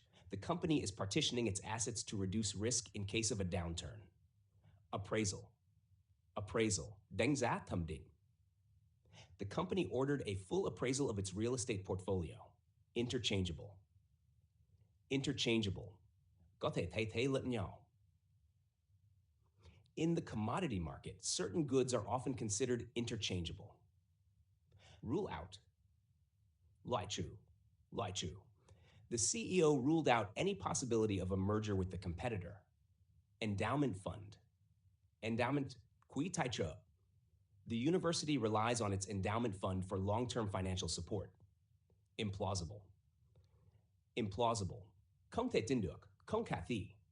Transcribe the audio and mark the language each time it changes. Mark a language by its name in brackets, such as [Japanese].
[English] The company is partitioning its assets to reduce risk in case of a downturn. [Vietnamese] Appraisal, đánh giá thẩm định. [English] The company ordered a full appraisal of its real estate portfolio. [Vietnamese] Interchangeable, có thể thay thế lẫn nhau. [English] In the commodity market, certain goods are often considered interchangeable. Rule out, [Vietnamese] loại trừ. [English] The CEO ruled out any possibility of a merger with the competitor. Endowment fund, [Vietnamese] quỹ tài trợ. [English] The university relies on its endowment fund for long-term financial support. [Vietnamese] Implausible, không thể tin được, không khả thi.